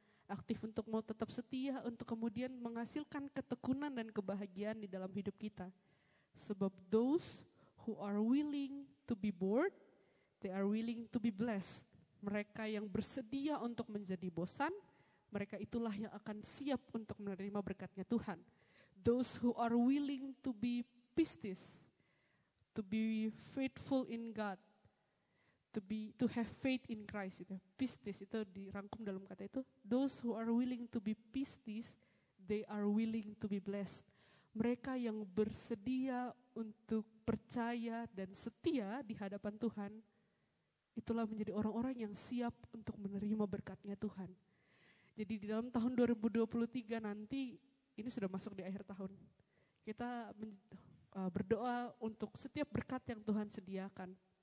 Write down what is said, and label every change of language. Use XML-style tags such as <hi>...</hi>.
<id>Aktif untuk mau tetap setia, untuk kemudian menghasilkan ketekunan dan kebahagiaan di dalam hidup kita.</id> <en>Sebab those who are willing to be bored, they are willing to be blessed.</en> <id>Mereka yang bersedia untuk menjadi bosan, mereka itulah yang akan siap untuk menerima berkatnya Tuhan.</id> <en>Those who are willing to be pistis, to be faithful in God, to have faith in Christ. Itu.</en> <id>Pistis itu dirangkum dalam kata itu.</id> <en>Those who are willing to be pistis, they are willing to be blessed.</en> <id>Mereka yang bersedia untuk percaya dan setia di hadapan Tuhan, itulah menjadi orang-orang yang siap untuk menerima berkatnya Tuhan. Jadi di dalam tahun 2023 nanti, ini sudah masuk di akhir tahun, kita berdoa untuk setiap berkat yang Tuhan sediakan.</id>